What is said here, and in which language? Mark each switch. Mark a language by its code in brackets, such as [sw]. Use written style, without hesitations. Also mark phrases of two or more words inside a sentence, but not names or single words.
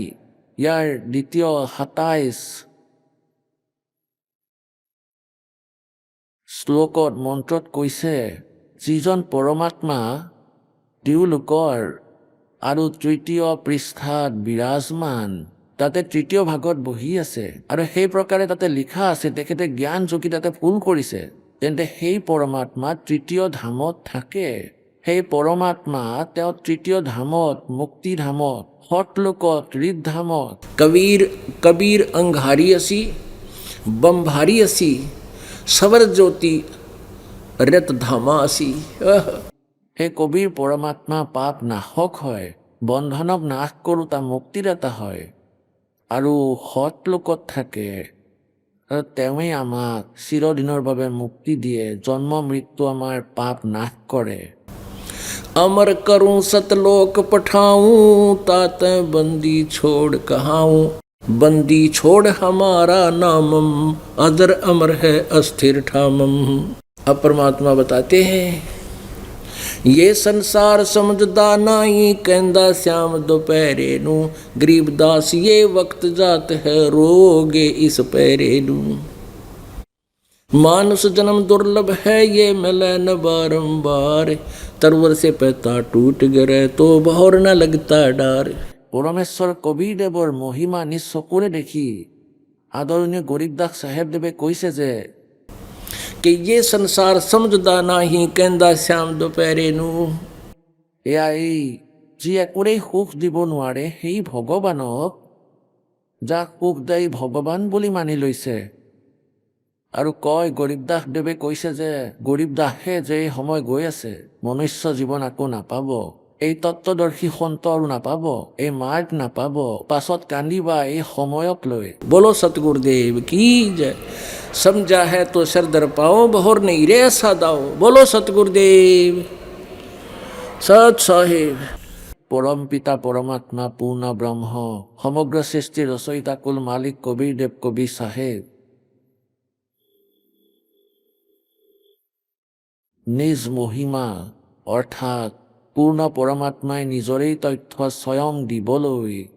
[as] ইয়াৰ দ্বিতীয় 27 শ্লোকত মন্ত্ৰত কৈছে, যিজন পৰমাত্মা তেওঁলোকৰ আৰু তৃতীয় পৃষ্ঠাত বিৰাজমান, তাতে তৃতীয় ভাগত বহি আছে, আৰু সেই প্ৰকাৰে তাতে লিখা আছে তেখেতে জ্ঞান যোগী তাতে ভুল কৰিছে, তেন্তে সেই পৰমাত্মা তৃতীয় ধামত থাকে। সেই পৰমাত্মা তেওঁ তৃতীয় ধামত, মুক্তিধামত, সতলোকত, ঋতধামত। [hi] कबीर अंगारी असी बम्भारी असी सवर ज्योति रत धामा असी। [as] সেই কবিৰ পৰমাত্মা পাপ নাশক হয়, বন্ধনক নাশ কৰোঁতা মুক্তিদাতা হয়, আৰু সতলোকত থাকে, আৰু তেওঁৱেই আমাক চিৰদিনৰ বাবে মুক্তি দিয়ে, জন্ম মৃত্যু আমাৰ পাপ নাশ কৰে। [hi] अमर करूं सतलोक पठाऊं, ताते बंदी छोड़ कहाऊं। बंदी छोड़ हमारा नामम, अदर अमर है अस्थिर ठामम। अब परमात्मा बताते हैं, ये संसार [pa] ਸਮਝਦਾ ਨਾਹੀਂ, ਕਹਿੰਦਾ ਸ਼ਾਮ ਦੁਪਹਿਰੇ ਨੂੰ। [hi] गरीबदास ये वक्त जात है, रोगे इस पैरे नू। मानुष जन्म दुर्लभ है, ये मिले न बारंबार। तरवर से पैता टूट गिरे तो बहुर न लगता डार। [as] পৰমেশ্বৰ কবিৰদেৱৰ মহিমা নিজ চকুৰে দেখি আদৰণীয় গৰীবদাস চাহেবদেৱে কৈছে যে, [hi] कि ये संसार [pa] ਸਮਝਦਾ ਨਾਹੀਂ, ਕਹਿੰਦਾ ਸ਼ਾਮ ਦੁਪਹਿਰੇ ਨੂੰ। [as] এয়া এই যি একোৰেই সুখ দিব নোৱাৰে সেই ভগৱানক, যাক সুখদায়ী ভগৱান বুলি মানি লৈছে, আৰু কয়, গৰীবদাসদেৱে কৈছে যে গৰীবদাসে যে এই সময় গৈ আছে, মনুষ্য জীৱন আকৌ নাপাব, এই তত্ত্বদৰ্শী সন্ত আৰু নাপাব, এই মাৰ্গ নাপাব, পাছত কান্দিবা এই সময়ক লৈ। [hi] बोलो सतगुरुदेव की जय। समझा है तो सरदर पाओ, बहुर नहीं रे ऐसा दाओ। बोलो सतगुरुदेव सत साहिब। [as] পৰম পিতা পৰমাত্মা পূৰ্ণ ব্ৰহ্ম, সমগ্ৰ সৃষ্টিৰ ৰচয়িতা কুল মালিক কবিৰদেৱ কবি চাহেব নিজ মহিমা অৰ্থাৎ পূৰ্ণ পৰমাত্মাই নিজৰেই তথ্য স্বয়ং দিবলৈ